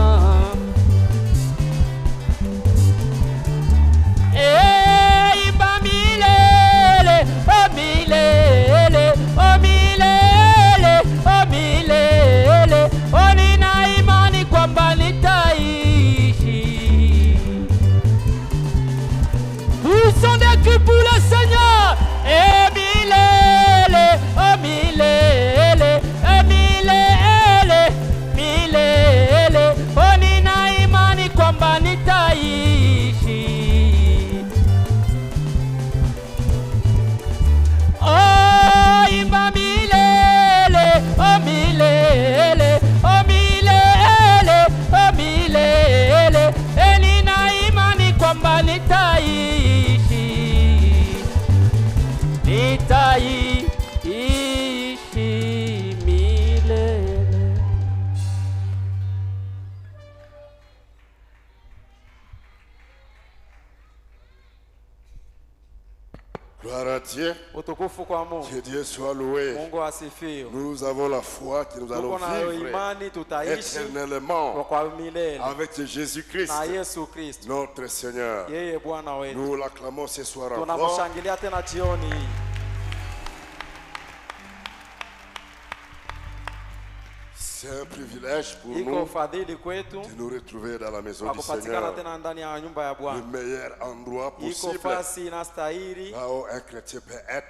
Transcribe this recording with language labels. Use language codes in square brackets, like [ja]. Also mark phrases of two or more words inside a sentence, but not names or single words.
[sw] Imba milele, oh milele, oh milele, oh milele. Oh, nina imani kwamba nitaishi. [fr] Où sont des cris pour le Seigneur? [sw] Et milele, oh milele, oh milele, milele. Oh, nina imani kwamba nitaishi. Oh, imba milele, oh milele, oh milele, oh milele. Nina imani kwamba nitaishi, nitaishi milele. [fr] Gloire à Dieu. [sw] Utukufu kwa Mungu. [fr] Que Dieu soit loué. [sw] Mungu asifiwe. [fr] Nous avons la foi que nous allons vivre éternellement avec Jésus-Christ, notre Seigneur. Nous l'acclamons ce soir encore. C'est un privilège pour nous de nous retrouver dans la maison du Seigneur, le meilleur endroit possible là où un chrétien peut être.